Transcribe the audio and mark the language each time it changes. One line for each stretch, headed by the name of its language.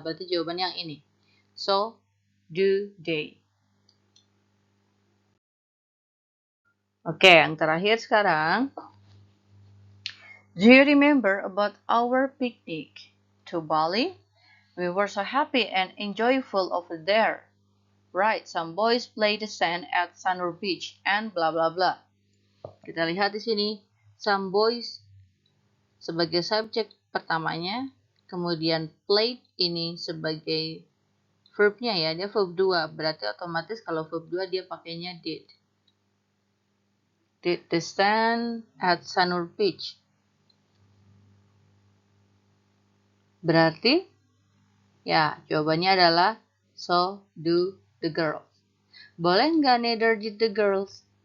Indonesian: Berarti jawaban yang ini.
English: So do they.
Indonesian: Oke, yang terakhir sekarang.
English: Do you remember about our picnic to Bali? We were so happy and enjoyable over there. Right, some boys played the sand at Sanur Beach and blah blah blah.
Indonesian: Kita lihat di sini, some boys sebagai subjek pertamanya, kemudian played ini sebagai verbnya ya, dia verb 2, berarti otomatis kalau verb 2 dia pakainya did.
English: Did the sand at Sanur Beach.
Indonesian: Berarti, ya jawabannya adalah
English: so do the girls.
Indonesian: Boleh nggak
English: neither did the girls?